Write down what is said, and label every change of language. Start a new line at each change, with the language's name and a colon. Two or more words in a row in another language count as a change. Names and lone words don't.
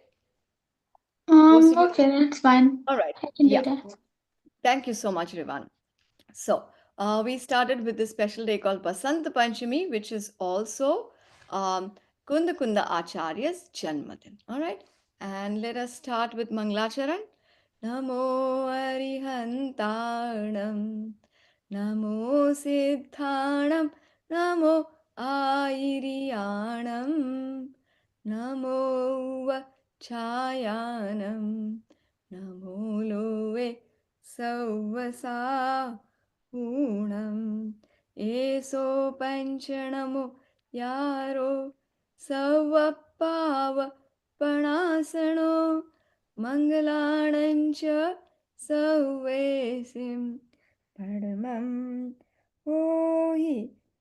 English: Okay, that's fine. All right. I can do Yeah. that. Thank you so much, Rivan. So, we started with this special day called Basant Panchami, which is also Kunda Kunda Acharya's Janmadin. All right. And let us start with Manglacharan.
Prakrit languages: Namo Arihantanam, Namo Siddhanam, Namo Airiyanam, Namo Chayanam, Namo Loe Savasa Unam Eso Panchanamo Yaro Savapava Panasano Mangalanancha Savesim Padamam Hohi